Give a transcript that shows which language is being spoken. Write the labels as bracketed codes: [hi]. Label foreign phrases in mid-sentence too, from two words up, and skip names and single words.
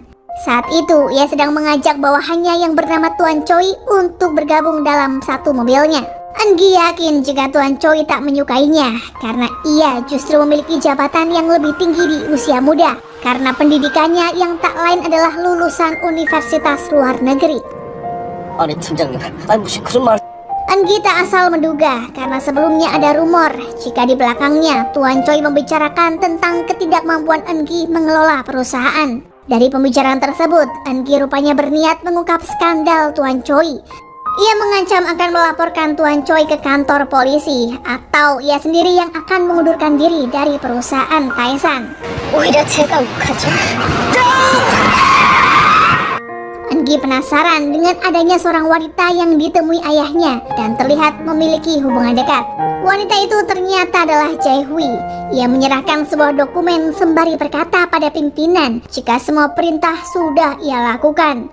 [id] Saat itu ia sedang mengajak bawahannya yang bernama Tuan Choi untuk bergabung dalam satu mobilnya. Engi yakin jika Tuan Choi tak menyukainya karena ia justru memiliki jabatan yang lebih tinggi di usia muda karena pendidikannya yang tak lain adalah lulusan universitas luar negeri. [ko] 아니 팀장님, 아니 무슨 그런 말. [id] Engi tak asal menduga karena sebelumnya ada rumor jika di belakangnya Tuan Choi membicarakan tentang ketidakmampuan Engi mengelola perusahaan. Dari pembicaraan tersebut, Engi rupanya berniat mengungkap skandal Tuan Choi. Ia mengancam akan melaporkan Tuan Choi ke kantor polisi atau ia sendiri yang akan mengundurkan diri dari perusahaan Taesan. [ko] 오히려 제가 욱하죠. [id] Engi penasaran dengan adanya seorang wanita yang ditemui ayahnya dan terlihat memiliki hubungan dekat. Wanita itu ternyata adalah Jae-hui. Ia menyerahkan sebuah dokumen sembari berkata pada pimpinan jika semua perintah sudah ia lakukan.